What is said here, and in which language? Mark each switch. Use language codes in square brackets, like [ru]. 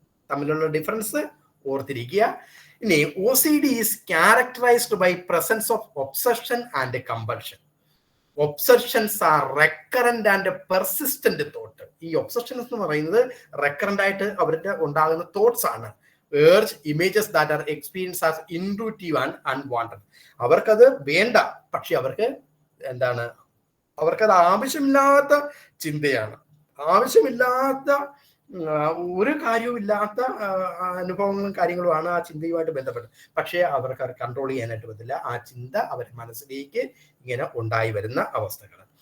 [ml] തമ്മിലുള്ള ഡിഫറൻസ് ഓർത്തിരിക്കുക. ഇനി [en] OCD is characterised by presence of obsession and compulsion. Obsessions are recurrent and persistent thought. [ml] ഈ obsessions എന്ന് പറയുന്നത് റെക്കറന്റ് ആയിട്ട് അവരുടെ ഉണ്ടാകുന്ന തോട്ട്സ് ആണ്. [en] urge images that are experienced as intuitive and unwanted. [ml] അവർക്കത് വേണ്ട, പക്ഷെ അവർക്കത് ആവശ്യമില്ലാത്ത ചിന്തയാണ്, ആവശ്യമില്ലാത്ത ഒരു കാര്യവുമില്ലാത്ത അനുഭവങ്ങളും കാര്യങ്ങളുമാണ് ആ ചിന്തയുമായിട്ട് ബന്ധപ്പെട്ടത്. പക്ഷേ അവർക്ക് അത് കൺട്രോൾ ചെയ്യാനായിട്ട് പറ്റില്ല. ആ ചിന്ത അവരുടെ മനസ്സിലേക്ക് ഇങ്ങനെ ഉണ്ടായി വരുന്ന അവസ്ഥകൾ.